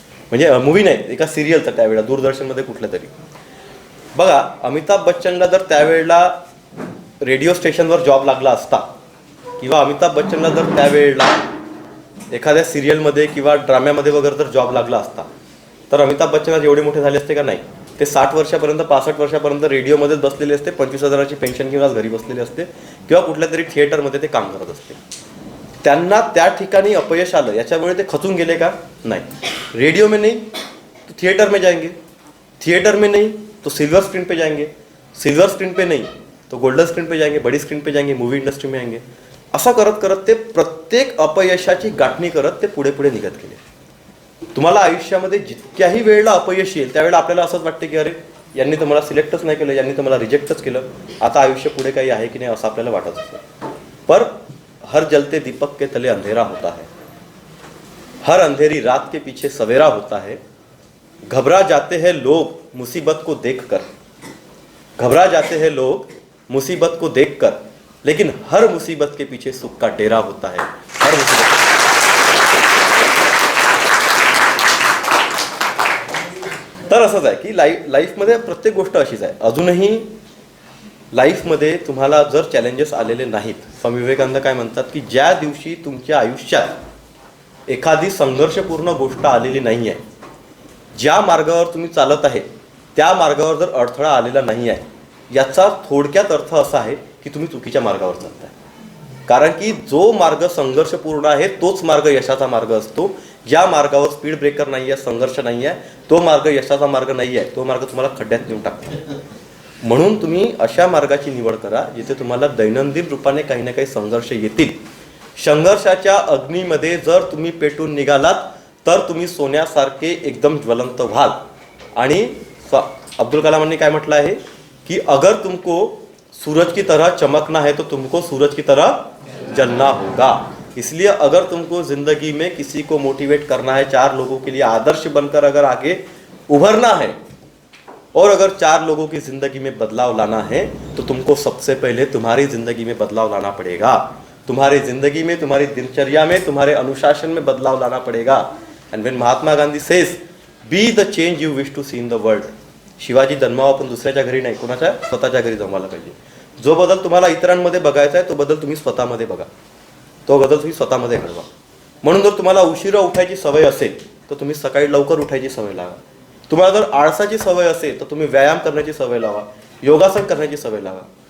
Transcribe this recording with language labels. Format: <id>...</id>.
<mr>म्हणजे मूवी नाही, एका सिरियलचा त्यावेळेला दूरदर्शनमध्ये कुठल्या तरी. बघा, अमिताभ बच्चनला जर त्यावेळेला रेडिओ स्टेशनवर जॉब लागला असता किंवा अमिताभ बच्चनला जर त्यावेळेला एखाद्या सिरियलमध्ये किंवा ड्राम्यामध्ये वगैरे जर जॉब लागला असता तर अमिताभ बच्चन आज एवढे मोठे झाले असते का? नाही. ते 60 वर्षापर्यंत 65 वर्षापर्यंत रेडिओमध्येच बसलेले असते, 25,000ची पेन्शन घेऊन आज घरी बसलेले असते किंवा कुठल्या तरी थिएटरमध्ये ते काम करत असते. त्यांना त्या ठिकाणी अपयश आलं याच्यामुळे ते खचून गेले का? नाही.</mr> <hi>रेडियो में नहीं तो थिएटर में जाएंगे, थिएटर में नहीं तो सिल्वर स्क्रीन पे जाएंगे, सिल्वर स्क्रीन पे नहीं तो गोल्डन स्क्रीन पे जाएंगे, बड़ी स्क्रीन पे जाएंगे, मूवी इंडस्ट्री में आएंगे.</hi> <mr>असं करत करत ते प्रत्येक अपयशाची गाठणी करत ते पुढे पुढे निघत गेले. तुम्हाला आयुष्यामध्ये जितक्याही वेळेला अपयश येईल त्यावेळेला आपल्याला असंच वाटते की अरे यांनी तर मला सिलेक्टच नाही केलं, यांनी तर मला रिजेक्टच केलं, आता आयुष्य पुढे काही आहे की नाही असं आपल्याला वाटत असतं.</mr> <hi>पर हर जलते दीपक के तले अंधेरा होता है, हर अंधेरी रात के पीछे सवेरा होता है. घबरा जाते हैं लोग मुसीबत को देखकर, घबरा जाते हैं लोग मुसीबत को देखकर, लेकिन हर मुसीबत के पीछे सुख का डेरा होता है. हर मुसीबत</hi> <mr>तर असंच आहे की लाईफमध्ये प्रत्येक गोष्ट अशीच आहे. अजूनही लाईफमध्ये तुम्हाला जर चॅलेंजेस आलेले नाहीत, स्वामी विवेकानंद काय म्हणतात की ज्या दिवशी तुमच्या आयुष्यात एखादी संघर्षपूर्ण गोष्ट आलेली नाही आहे, ज्या मार्गावर तुम्ही चालत आहे त्या मार्गावर जर अडथळा आलेला नाही आहे, याचा थोडक्यात अर्थ असा आहे की तुम्ही चुकीच्या मार्गावर चालताय. कारण की जो मार्ग संघर्षपूर्ण आहे तोच मार्ग यशाचा मार्ग असतो. ज्या मार्गावर स्पीड ब्रेकर नाही आहे, संघर्ष नाही आहे, तो मार्ग यशाचा मार्ग नाही आहे, तो मार्ग तुम्हाला खड्ड्यात नेऊन टाकतो. म्हणून तुम्ही अशा मार्गाची निवड करा जिथे तुम्हाला दैनंदिन रूपाने काही ना काही संघर्ष येतील. संघर्षाच्या अग्नीमध्ये जर तुम्ही पेटून निघालात तर तुम्ही सोन्यासारखे एकदम ज्वलंत व्हाल. आणि अब्दुल कलामांनी काय म्हटलं आहे कि</mr> <hi>अगर तुमको सूरज की तरह चमकना है तो तुमको सूरज की तरह जलना होगा. इसलिए अगर तुमको जिंदगी में किसी को मोटिवेट करना है, 4 लोगों के लिए आदर्श बनकर अगर आगे उभरना है और अगर 4 लोगों की जिंदगी में बदलाव लाना है तो तुमको सबसे पहले तुम्हारी जिंदगी में बदलाव लाना पड़ेगा. तुम्हारी जिंदगी में, तुम्हारी दिनचर्या में, तुम्हारे अनुशासन में बदलाव लाना पड़ेगा.</hi> <en>And when Mahatma Gandhi says be the change you wish to see in the world.</en> <mr>Shivaji जन्मावा पण दुसऱ्याच्या घरी नाही, कोणाच्या? स्वतःच्या घरी जन्माला पाहिजे. जो बदल तुम्हाला इतरांमध्ये बघायचा आहे तो बदल तुम्ही स्वतःमध्ये बघा, तो बदल तुम्ही स्वतःमध्ये घडवा. म्हणून जर तुम्हाला उशिरा उठायची सवय असेल तर तुम्ही सकाळी लवकर उठायची सवय लावा. तुम्हाला जर आळसाची सवय असेल तर तुम्ही व्यायाम करण्याची सवय लावा, योगासन करण्याची सवय लावा.</mr>